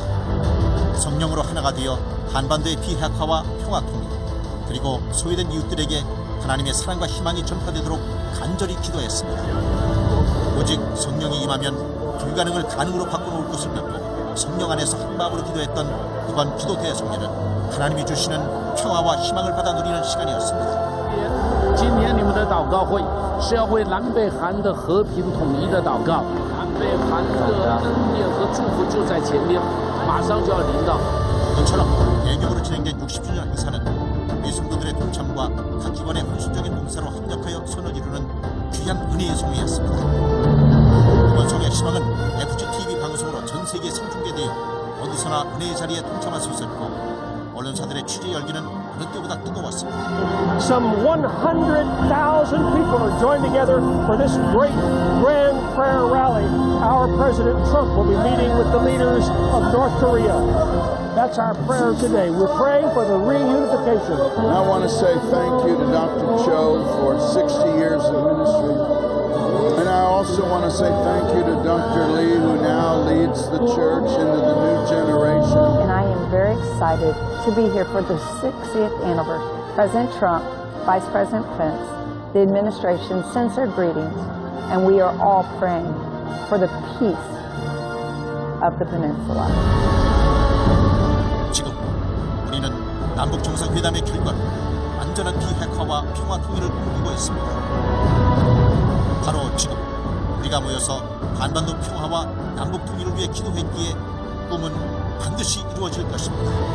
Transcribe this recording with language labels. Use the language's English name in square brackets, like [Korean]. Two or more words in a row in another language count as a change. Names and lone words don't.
[Korean] 성령으로 하나가 되어 한반도의 비핵화와 평화 통일 그리고 소외된 이웃들에게 하나님의 사랑과 희망이 전파되도록 간절히 기도했습니다. 오직 성령이 임하면 불가능을 가능으로 바꿔놓을 것을 믿고 성령 안에서 한마음으로 기도했던 이번 기도 대성례는 하나님이 주시는 평화와 희망을 받아 누리는 시간이었습니다. [Chinese] 今天你们的祷告会是要为南北韩的和平统一的祷告，南北韩的恩典和祝福就在前面，马上就要临到。 [Korean] 이처럼 대규모로 진행된 60주년 행사는 우리 성도들의 동참과 각 기관의 헌신적인 봉사로 합력하여 선을 이루는 귀한 은혜의 송이었습니다. 이번 송의 시방은 FGTV 방송으로 전 세계에 생중계되어 어디서나 은혜의 자리에 동참할 수 있었고 언론사들의 취재 열기는 어느 때보다 뜨거웠습니다. [English] Some 100,000 people are joined together for this great grand prayer rally. Our President Trump will be meeting with the leaders of North Korea. That's our prayer today. We're praying for the reunification. I want to say thank you to Dr. Cho for 60 years of ministry. And I also want to say thank you to Dr. Lee, who now leads the church into the new generation. And I am very excited to be here for the 60th anniversary. President Trump, Vice President Pence, the administration sends their greetings, and we are all praying for the peace of the peninsula. [Korean] 지금 우리는 남북 정상회담의 결과로 안전한 비핵화와 평화 통일을 꿈꾸고 있습니다. 바로 지금 우리가 모여서 한반도 평화와 남북 통일을 위해 기도했기에 꿈은 반드시 이루어질 것입니다.